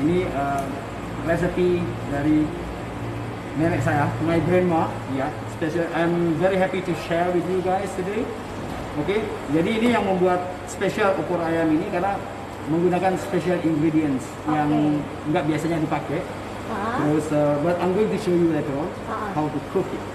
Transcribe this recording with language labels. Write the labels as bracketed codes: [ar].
[id] Ini resepi dari nenek saya, [en] my grandma. [id] Ya, special. [en] I'm very happy to share with you guys today. [id] Oke, jadi ini yang membuat spesial opor ayam ini karena menggunakan [en] special ingredients [id] yang nggak biasanya dipakai. [en] Terus, but I'm going to show you later on how to cook it.